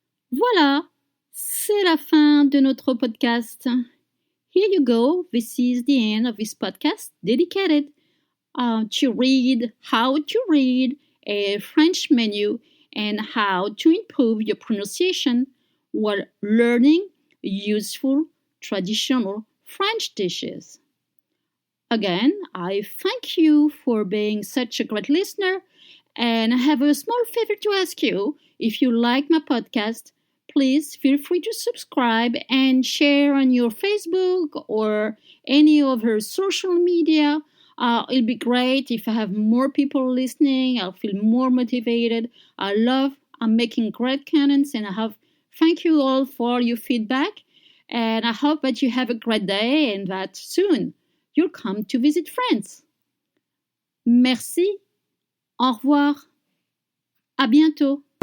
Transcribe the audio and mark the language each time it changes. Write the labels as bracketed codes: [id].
[fr] Voilà, c'est la fin de notre podcast. [en] Here you go. This is the end of this podcast dedicated to read how to read a French menu and how to improve your pronunciation while learning useful traditional French dishes. Again, I thank you for being such a great listener, and I have a small favor to ask you. If you like my podcast, please feel free to subscribe and share on your Facebook or any other social media. It'll be great if I have more people listening. I'll feel more motivated. I'm making great contents, and thank you all for your feedback. And I hope that you have a great day and that soon you'll come to visit France. [fr] Merci. Au revoir. À bientôt.